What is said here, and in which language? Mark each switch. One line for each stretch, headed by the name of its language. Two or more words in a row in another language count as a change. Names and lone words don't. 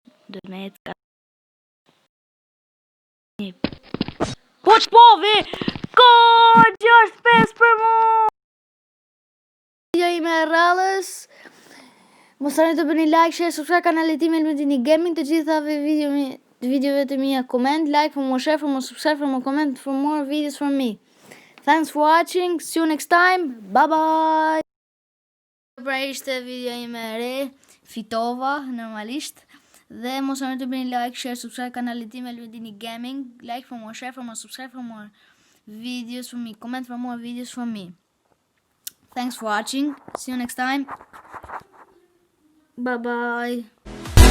Albanian: Do me jetë ka... Po që povi! Ko 6-5 për mu! Video ime e rallës. Mos harroni të bëni
English: like, share, subscribe
Albanian: kanalit tim Elmedini Gaming. Të gjithave videove të mia,
English: comment, like for more, share for more, subscribe for more, comment for more videos from me. Thanks for watching. See you next time. Bye bye.
Albanian: Pra ishte video ime e re, fitova normalisht. Dhe mos harroni të bëni
English: like, share, subscribe
Albanian: kanalit tim Elmedini Gaming.
English: Like for more, share for more, subscribe for more videos from me, comment for more videos from me. Thanks for watching. See you next time. Bye bye.